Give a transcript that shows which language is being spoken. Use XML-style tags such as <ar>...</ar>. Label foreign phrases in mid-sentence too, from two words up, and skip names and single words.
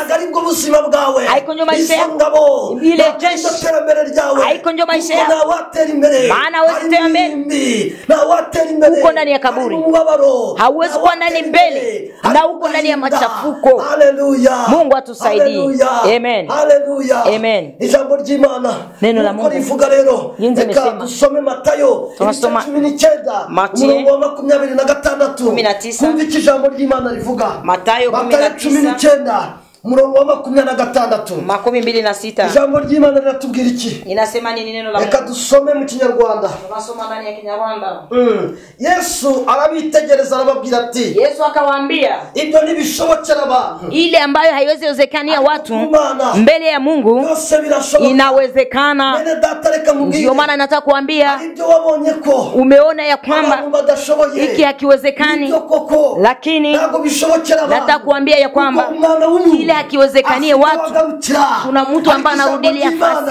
<sw>Haiko ndio maisha yako, ile jeshi haiko ndio maisha yako, maana wewe uko ndani ya kaburi, hauwezi kuwa ndani mbele, na uko ndani ya machafuko. Mungu atusaidie. Amen. Amen. Neno la Mungu</sw> <rw>livuga rero, reka dusome Matayo 19:26. Kumva ijambo ry'Imana rivuga. Matayo 19 murongo wa 26. Ijambo ry'Imana riratubwira iki?</rw> <sw>Inasema nini neno la Mungu?</sw> <rw>Reka dusome mu Kinyarwanda.</rw> <sw>Tunasoma ndani ya Kinyarwanda.</sw> <rw>Yesu arabitegereza arababwira ati,</rw> <sw>Yesu akawaambia,</sw> <rw>ibyo ntibishobokera abantu.</rw> <sw>Ile ambayo haiwezi wezekania watu mbele ya Mungu inawezekana. Ndio maana nataka kuambia, umeona ya kwamba hiki hakiwezekani, lakini nataka kuambia ya kwamba ile hakiwezekanie watu, kuna mtu ambaye anarudilia fasi.</sw>